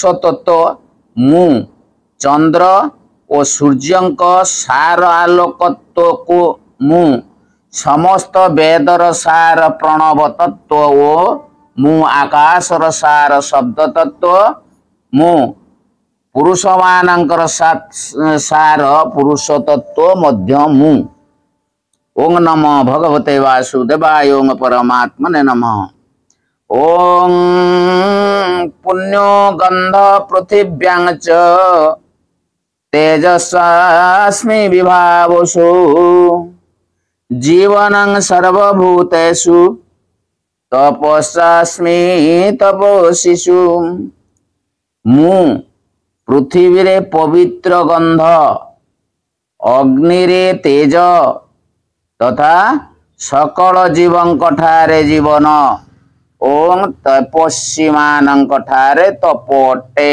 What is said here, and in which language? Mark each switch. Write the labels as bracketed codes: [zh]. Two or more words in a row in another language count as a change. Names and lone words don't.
[or] ତତ୍ୱ ମୁ ଚନ୍ଦ୍ର ଔର ସୂର୍ଯ୍ୟଙ୍କ ସାର ଆଲୋକତ୍ୱ କୋ ମୁ ସମସ୍ତ ବେଦର ସାର ପ୍ରଣବ ତତ୍ୱ ଓ ମୁ ଆକାଶର ସାର ଶବ୍ଦ ତତ୍ୱ ମୁ ପୁରୁଷ ମାନକର ସାର ପୁରୁଷ ତତ୍ୱ ମଧ୍ୟ ମୁ। [sa] ओं नमो भगवते वासुदेवाय ओं परमात्मने नमः। ओं पुण्यो गंध पृथिव्यां च तेजस्वास्मि विभावसु जीवनं सर्वभूतेषु तपस्यास्मि तपोशिषु। [or] ମୁ ପୃଥ୍ୱୀ ରେ ପବିତ୍ର ଗନ୍ଧ ଅଗ୍ନି ରେ ତେଜ ତଥା ସକଳ ଜୀବଙ୍କ ଠାରେ ଜୀବନ ଓଁ ତପସ୍ୱୀ ମାନଙ୍କ ଠାରେ ତପୋଟେ।